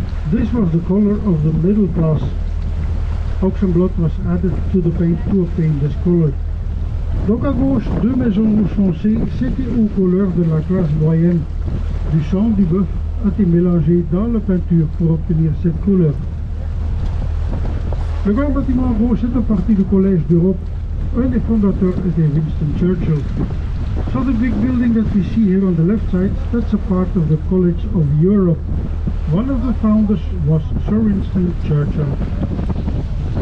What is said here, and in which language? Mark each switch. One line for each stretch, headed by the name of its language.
English: This was the color of the middle class. Oxen blood was added to the paint to obtain this color.
French: Donc à gauche, deux maisons rouge foncé, c'était aux couleurs de la classe moyenne. Du sang du bœuf a été mélangé dans la peinture pour obtenir cette couleur. Le grand bâtiment à gauche est une partie du Collège d'Europe. Un des fondateurs était Winston Churchill.
English: So the big building that we see here on the left side, that's a part of the College of Europe. One of the founders was Sir Winston Churchill.